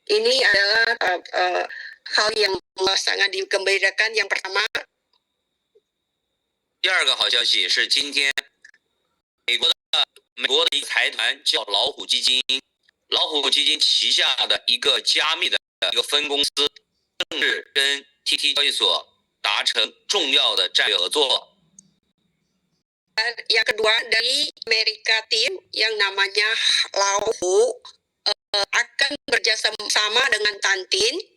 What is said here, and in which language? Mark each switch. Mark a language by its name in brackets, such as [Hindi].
[Indonesian] Ini adalah hal yang sangat digembirakan yang pertama. [Chinese] 第二个好消息是今天美国的一个财团叫老虎基金，老虎基金旗下的一个加密的一个分公司正式跟 TT 交易所达成重要的战略合作。 [Indonesian] Yang kedua dari Amerika Team yang namanya Laohu akan bekerjasama dengan Tantin.